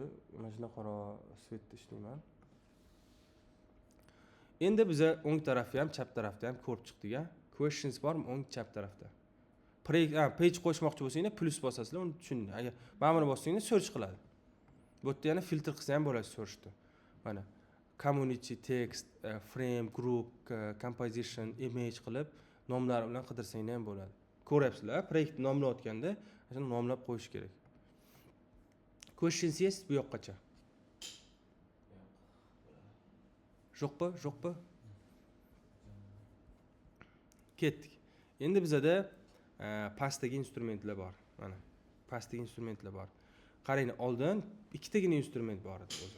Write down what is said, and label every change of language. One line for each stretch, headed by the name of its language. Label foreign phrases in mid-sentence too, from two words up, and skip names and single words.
Uzbek: Mana shunday qora svetda ishlayman. Endi biz o'ng tarafni ham, chap tarafni ham ko'rib chiqdik-a. Questions bormi o'ng chap tarafda? Page qo'shmoqchi bo'lsanglar, plus bosasizlar, uni tushundim. Agar mana buni bossanglar, search qiladi. Bu yerda yana filtr qilsa ham bo'ladi searchda. Mana
English: community, text, frame, group, composition, image
Uzbek: qilib nomlar bilan qidirsanglar ham bo'ladi. Ko'ryapsizlar, proyekt nomlayotganda shuni nomlab qo'yish kerak.
English: Questions yes
Uzbek: bu yoqqacha. Yo'qmi? Ketdik. Endi bizada pastdagi instrumentlar bor. Mana pastdagi instrumentlar bor. Qarang, oldin ikkitagina instrument bor edi o'zi.